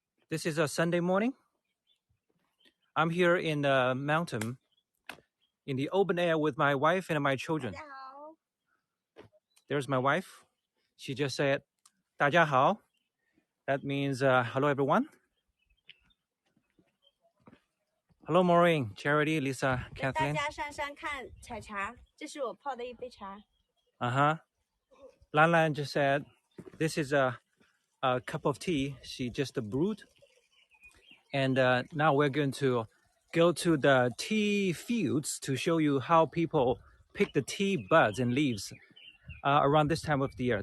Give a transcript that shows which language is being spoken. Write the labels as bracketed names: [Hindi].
[English] This is a Sunday morning. I'm here in the mountain, in the open air with my wife and my children. There's my wife. She just said, [Chinese] 大家好. [English] That means hello, everyone. Hello, Maureen, Charity, Lisa, Kathleen. [Chinese] 大家上山看采茶，这是我泡的一杯茶。 [English] Lan Lan just said, this is a cup of tea she just brewed. And now we're going to go to the tea fields to show you how people pick the tea buds and leaves around this time of the year.